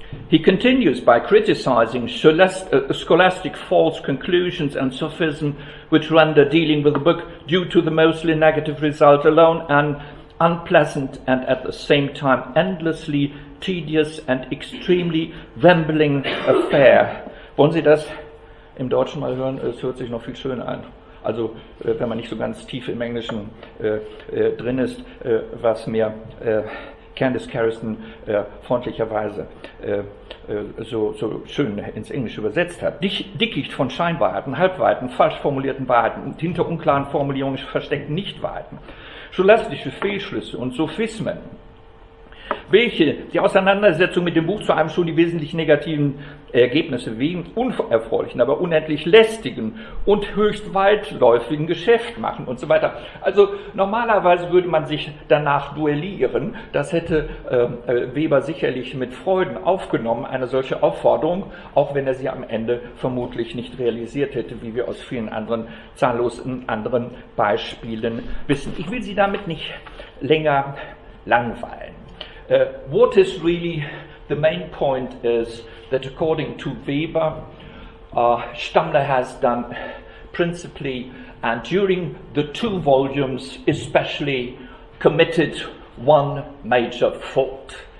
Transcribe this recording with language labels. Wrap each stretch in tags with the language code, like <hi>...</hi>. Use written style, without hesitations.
<en>He continues by criticizing scholastic false conclusions and sophism, which render dealing with the book, due to the mostly negative result alone, an unpleasant and at the same time endlessly tedious and extremely rambling affair.</en> <de>Wollen Sie das im Deutschen mal hören? Es hört sich noch viel schöner an. Also, wenn man nicht so ganz tief im Englischen drin ist, was mir Candice Carriston freundlicherweise so schön ins Englische übersetzt hat. Dickicht von Scheinwahrheiten, Halbwahrheiten, falsch formulierten Wahrheiten und hinter unklaren Formulierungen versteckten Nichtwahrheiten, scholastische Fehlschlüsse und Sophismen, welche die Auseinandersetzung mit dem Buch zu einem schon die wesentlich negativen Ergebnisse wegen unerfreulichen, aber unendlich lästigen und höchst weitläufigen Geschäft machen und so weiter. Also normalerweise würde man sich danach duellieren. Das hätte Weber sicherlich mit Freuden aufgenommen, eine solche Aufforderung, auch wenn er sie am Ende vermutlich nicht realisiert hätte, wie wir aus vielen anderen, zahllosen anderen Beispielen wissen. Ich will Sie damit nicht länger langweilen.</de> <en>What is really the main point is that according to Weber, Stammler has done principally, and during the 2 volumes especially, committed one major fault.</en>